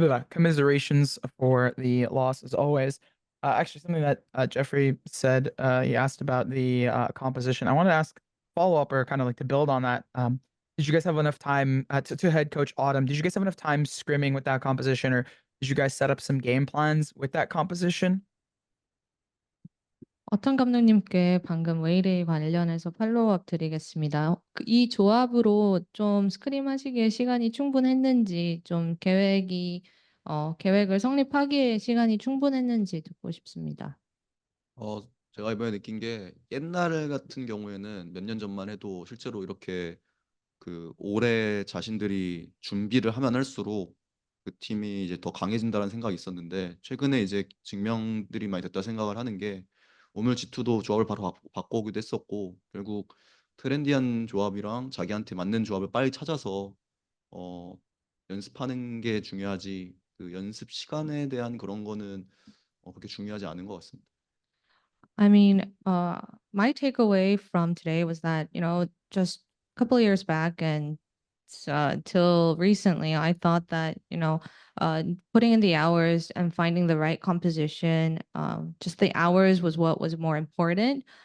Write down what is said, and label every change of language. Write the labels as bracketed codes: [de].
[en] Commiserations for the loss as always. Actually, something that Jeffrey said, he asked about the composition. I wanted to ask follow up or kind of like to build on that. Did you guys have enough time to head coach Autumn? Did you guys have enough time scrimming with that composition, or did you guys set up some game plans with that composition? [ko] 어떤 감독님께 방금 웨이데이 관련해서 팔로우업 드리겠습니다. 이 조합으로 좀 스크림 하시기에 시간이 충분했는지, 좀 계획을 성립하기에 시간이 충분했는지 듣고 싶습니다. 제가 이번에 느낀 게 옛날 같은 경우에는 몇 년 전만 해도 실제로 이렇게 올해 자신들이 준비를 하면 할수록 그 팀이 이제 더 강해진다는 생각이 있었는데 최근에 이제 증명들이 많이 됐다 생각을 하는 게 오늘 G2도 조합을 바로 바꿔오기도 했었고 결국 트렌디한 조합이랑 자기한테 맞는 조합을 빨리 찾아서 연습하는 게 중요하지 그 연습 시간에 대한 그런 거는 그렇게 중요하지 않은 것 같습니다. [en] I mean, my takeaway from today was that, just a couple of years back and till recently, I thought that, putting in the hours and finding the right composition, just the hours was what was more important.